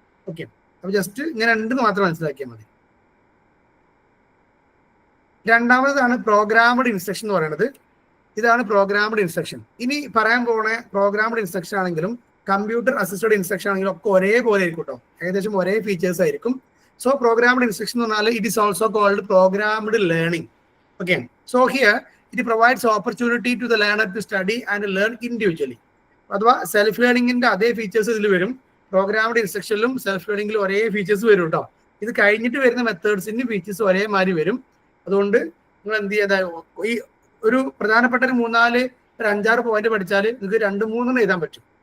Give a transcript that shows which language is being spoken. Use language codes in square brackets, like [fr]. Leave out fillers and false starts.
[ml] Okay, അപ്പൊ just ഇങ്ങനെ ഉണ്ടെന്ന് മാത്രം മനസ്സിലാക്കിയാൽ മതി. രണ്ടാമതാണ് പ്രോഗ്രാംഡ് ഇൻസ്ട്രക്ഷൻ എന്ന് പറയുന്നത്. ഇതാണ് പ്രോഗ്രാംഡ് ഇൻസ്ട്രക്ഷൻ. ഇനി പറയാൻ പോണ പ്രോഗ്രാംഡ് ഇൻസ്ട്രക്ഷൻ ആണെങ്കിലും കമ്പ്യൂട്ടർ അസിസ്റ്റഡ് ഇൻസ്ട്രക്ഷൻ ആണെങ്കിലും ഒക്കെ ഒരേപോലെ ആയിരിക്കും കേട്ടോ. ഏകദേശം ഒരേ ഫീച്ചേഴ്സ് ആയിരിക്കും. [en] So programmed instruction [ml] എന്ന് പറഞ്ഞാൽ [en] it is also called programmed learning. Okay, so here it provides opportunity to the learner to study and learn individually. [ml] അഥവാ സെൽഫ് ലേണിംഗിന്റെ അതേ ഫീച്ചേഴ്സ് ഇതിൽ വരും. പ്രോഗ്രാംഡ് ഇൻസ്ട്രക്ഷനിലും സെൽഫ് ലേണിംഗിലും ഒരേ ഫീച്ചേഴ്സ് വരും കേട്ടോ. ഇത് കഴിഞ്ഞിട്ട് വരുന്ന മെത്തേഡ്സിന്റെ ഫീച്ചേഴ്സ് ഒരേമാതിരി വരും. അതുകൊണ്ട് നിങ്ങൾ എന്ത് ചെയ്താൽ ഈ ഒരു പ്രധാനപ്പെട്ട ഒരു 3, 4, 5, 6 പോയിന്റ് പഠിച്ചാൽ നിങ്ങൾക്ക് 2, 3 എഴുതാൻ പറ്റും.